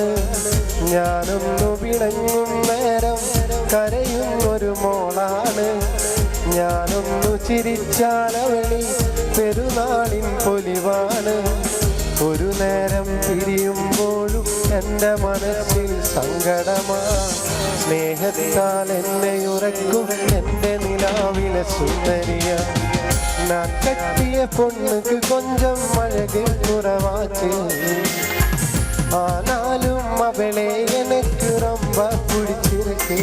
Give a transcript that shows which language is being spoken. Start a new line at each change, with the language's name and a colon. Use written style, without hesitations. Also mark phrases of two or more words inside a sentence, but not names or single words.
Malayalam: ഞാനൊന്നു പിണങ്ങും നേരം കരയുന്നൊരു മോളാണ്, ഞാനൊന്നു ചിരിച്ചാലവളി പെരുന്നാളിൻ പൊലിവാണ്. ഒരു നേരം പിരിയുമ്പോഴും എൻ്റെ മനസ്സിൽ സങ്കടമാ, സ്നേഹത്താൽ എന്നെ ഉറക്കും എൻ്റെ നിലാവിലെ സുന്ദരിയ.
Tamil: நான் கட்டிய பொண்ணுக்கு கொஞ்சம் அழகு குறைவாச்சு, ஆனாலும் அவளே எனக்கு ரொம்ப பிடிச்சிருக்கு.